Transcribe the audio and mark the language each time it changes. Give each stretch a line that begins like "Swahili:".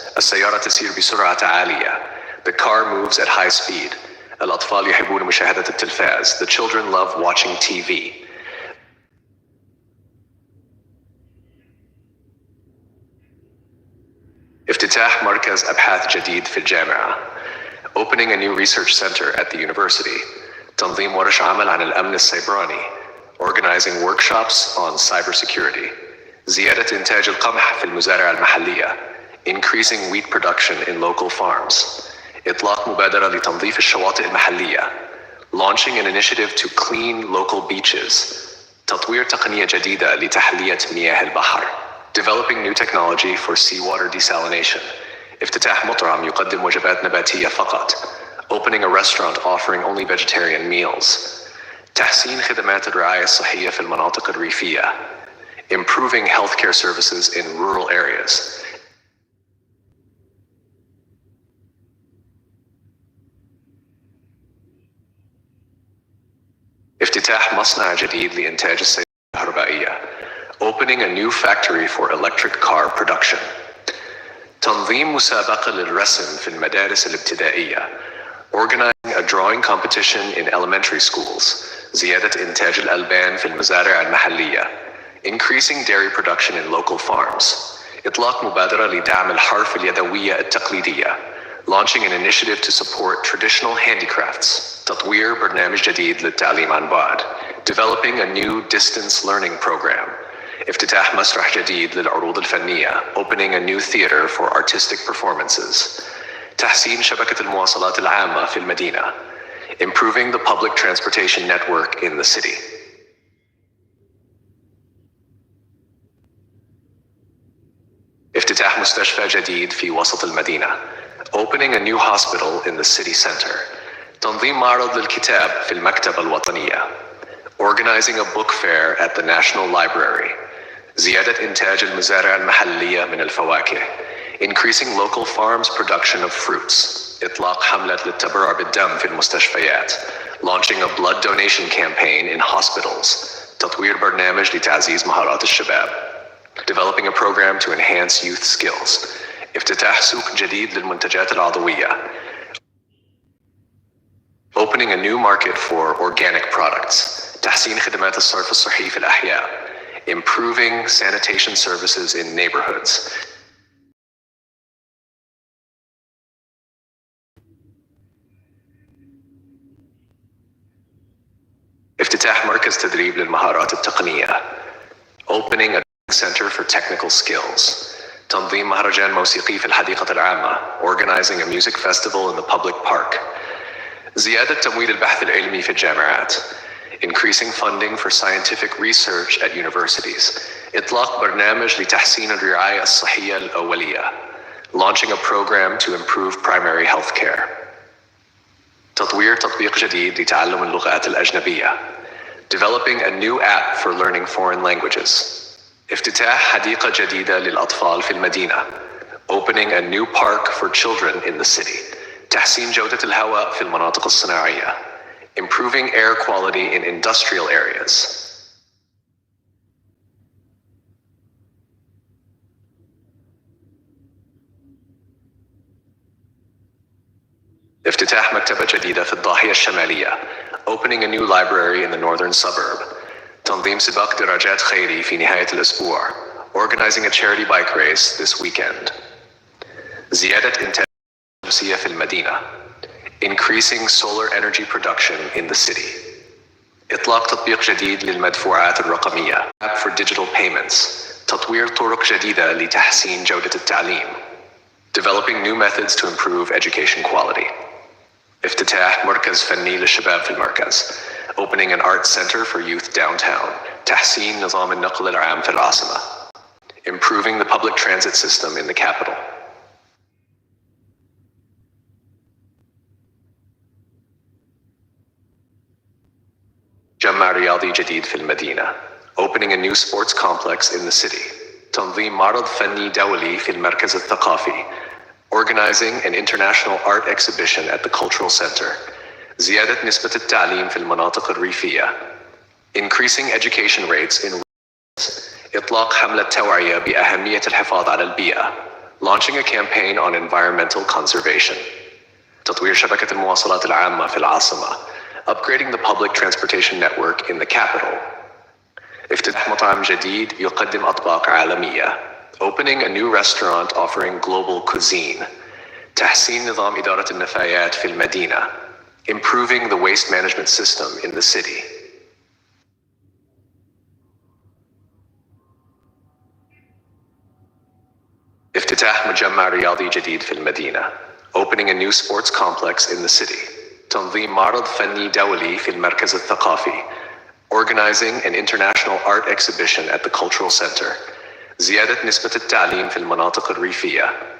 Arabic: السيارة تسير بسرعة عالية.
English: The car moves at high speed.
Arabic: الأطفال يحبون مشاهدة التلفاز.
English: The children love watching TV.
Arabic: افتتاح مركز أبحاث جديد في الجامعة.
English: Opening a new research center at the university.
Arabic: تنظيم ورش عمل عن الأمن السيبراني.
English: Organizing workshops on cybersecurity.
Arabic: زيادة إنتاج القمح في المزارع المحلية.
English: Increasing wheat production in local farms.
Arabic: إطلاق مبادرة لتنظيف الشواطئ المحلية.
English: Launching an initiative to clean local beaches.
Arabic: تطوير تقنية جديدة لتحلية مياه البحر.
English: Developing new technology for seawater desalination.
Arabic: افتتاح مطعم يقدم وجبات نباتية فقط.
English: Opening a restaurant offering only vegetarian meals.
Arabic: تحسين خدمات الرعاية الصحية في المناطق الريفية.
English: Improving healthcare services in rural areas.
Arabic: افتتاح مصنع جديد لإنتاج السيارات الكهربائية.
English: Opening a new factory for electric car production.
Arabic: تنظيم مسابقة للرسم في المدارس الابتدائية.
English: Organizing a drawing competition in elementary schools.
Arabic: زيادة إنتاج الألبان في المزارع المحلية.
English: Increasing dairy production in local farms.
Arabic: إطلاق مبادرة لدعم الحرف اليدوية التقليدية.
English: Launching an initiative to support traditional handicrafts.
Arabic: تطوير برنامج جديد للتعليم عن بعد.
English: Developing a new distance learning program.
Arabic: افتتاح مسرح جديد للعروض الفنية.
English: Opening a new theater for artistic performances.
Arabic: تحسين شبكة المواصلات العامة في المدينة.
English: Improving the public transportation network in the city.
Arabic: افتتاح مستشفى جديد في وسط المدينة.
English: Opening a new hospital in the city center.
Arabic: تنظيم معرض للكتاب في المكتبة الوطنية.
English: Organizing a book fair at the National Library.
Arabic: زيادة إنتاج المزارع المحلية من الفواكه.
English: Increasing local farms' production of fruits.
Arabic: إطلاق حملة للتبرع بالدم في المستشفيات.
English: Launching a blood donation campaign in hospitals.
Arabic: تطوير برنامج لتعزيز مهارات الشباب.
English: Developing a program to enhance youth skills.
Arabic: افتتاح سوق جديد للمنتجات العضوية.
English: Opening a new market for organic products.
Arabic: تحسين خدمات الصرف الصحي في الأحياء.
English: Improving sanitation services in neighborhoods.
Arabic: افتتاح مركز تدريب للمهارات التقنية.
English: Opening a center for technical skills.
Arabic: تنظيم مهرجان موسيقي في الحديقة العامة.
English: Organizing a music festival in the public park.
Arabic: زيادة تمويل البحث العلمي في الجامعات.
English: Increasing funding for scientific research at universities.
Arabic: إطلاق برنامج لتحسين الرعاية الصحية الأولية.
English: Launching a program to improve primary health care.
Arabic: تطوير تطبيق جديد لتعلم اللغات الأجنبية.
English: Developing a new app for learning foreign languages.
Arabic: افتتاح حديقة جديدة للأطفال في المدينة.
English: opening a new park for children in the city.
Arabic: تحسين جودة الهواء في المناطق الصناعية.
English: Improving air quality in industrial areas.
Arabic: افتتاح مكتبة جديدة في الضاحية الشمالية.
English: Opening a new library in the northern suburb.
Arabic: تنظيم سباق دراجات خيري في نهاية الأسبوع.
English: Organizing a charity bike race this weekend.
Arabic: زيادة إنتاج الشمسية في المدينة.
English: Increasing solar energy production in the city.
Arabic: إطلاق تطبيق جديد للمدفوعات الرقمية.
English: App for digital payments.
Arabic: تطوير طرق جديدة لتحسين جودة التعليم.
English: Developing new methods to improve education quality.
Arabic: افتتاح مركز فني للشباب في المركز.
English: Opening an art center for youth downtown.
Arabic: تحسين نظام النقل العام في العاصمة.
English: Improving the public transit system in the capital.
Arabic: مجمع رياضي جديد في المدينة.
English: Opening a new sports complex in the city.
Arabic: تنظيم معرض فني دولي في المركز الثقافي.
English: Organizing an international art exhibition at the cultural center.
Arabic: زيادة نسبة التعليم في المناطق الريفية.
English: Increasing education rates in
Arabic: إطلاق حملة توعية بأهمية الحفاظ على البيئة.
English: Launching a campaign on environmental conservation.
Arabic: تطوير شبكة المواصلات العامة في العاصمة.
English: Upgrading the public transportation network in the capital.
Arabic: افتتاح مطعم جديد يقدم أطباق عالمية.
English: Opening a new restaurant offering global cuisine.
Arabic: تحسين نظام إدارة النفايات في المدينة.
English: Improving the waste management system in the city.
Arabic: افتتاح مجمع رياضي جديد في المدينة.
English: Opening a new sports complex in the city.
Arabic: تنظيم معرض فني دولي في المركز الثقافي.
English: Organizing an international art exhibition at the cultural center.
Arabic: زيادة نسبة التعليم في المناطق الريفية.